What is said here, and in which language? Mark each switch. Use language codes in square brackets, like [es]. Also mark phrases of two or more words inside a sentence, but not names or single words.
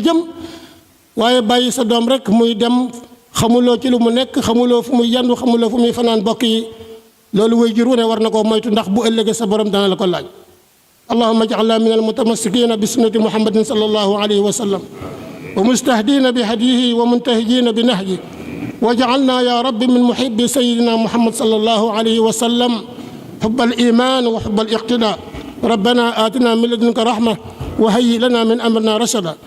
[wo] jëm waaye bàyyi sa doom rek muy dem xamuloo ci lu mu nekk xamuloo fu muy yendu xamuloo fu muy fanaan bokk yi loolu waajur wu ne war na koo moytu ndax bu ëllëgee sa borom dana la ko laaj [ar] اللهم اجعلنا من المتمسكين بسنة محمد صلى الله عليه وسلم ومستهدين بهديه ومنتهجين بنهجه واجعلنا يا رب من محبي سيدنا محمد صلى الله عليه وسلم حب الإيمان وحب الاقتداء ربنا آتنا من لدنك رحمة وهيئ لنا من أمرنا رشدا